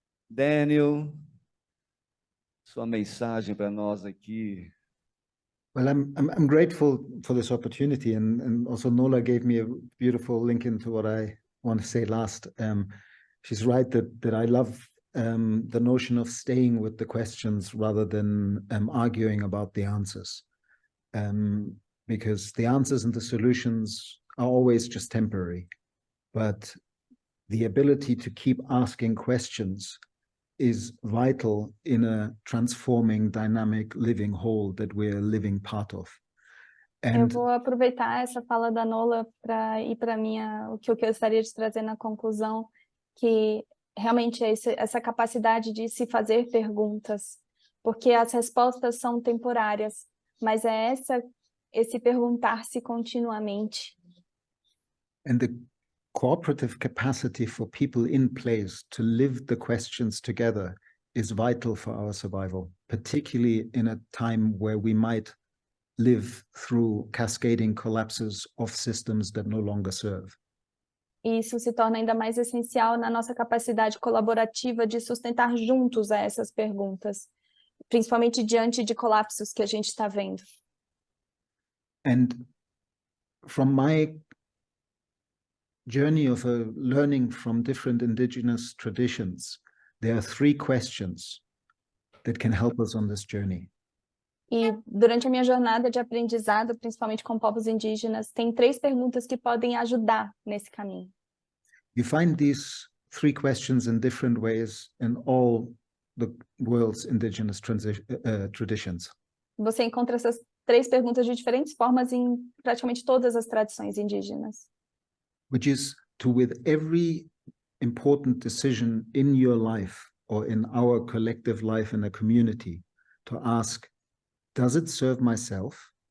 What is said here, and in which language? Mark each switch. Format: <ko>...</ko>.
<pt>Daniel, sua mensagem para nós aqui.</pt> <en>Well, I'm grateful for this opportunity, and also Nolah gave me a beautiful link into what I want to say last. She's right that I love the notion of staying with the questions rather than arguing about the answers, because the answers and the solutions are always just temporary, but the ability to keep asking questions is vital in a transforming, dynamic, living whole that we're living part of.</en> <pt>Eu vou aproveitar essa fala da Nolah para ir para o que eu gostaria de trazer na conclusão, que realmente é essa capacidade de se fazer perguntas, porque as respostas são temporárias, mas é esse perguntar-se continuamente.</pt> <en>And the cooperative capacity for people in place to live the questions together is vital for our survival, particularly in a time where we might live through cascading collapses of systems that no longer serve.</en> <pt>E isso se torna ainda mais essencial na nossa capacidade colaborativa de sustentar juntos essas perguntas, principalmente diante de colapsos que a gente está vendo.</pt> <en>And from my journey of learning from different indigenous traditions, there are 3 questions that can help us on this journey.</en> <pt>E durante a minha jornada de aprendizado, principalmente com povos indígenas, tem 3 perguntas que podem ajudar nesse caminho.</pt> <en>You find these 3 questions in different ways in all the world's indigenous traditions.</en> <pt>Você encontra essas 3 perguntas de diferentes formas em praticamente todas as tradições indígenas.</pt> <en>Which is to, with every important decision in your life or in our collective life in a community, to ask, does it serve myself?</en>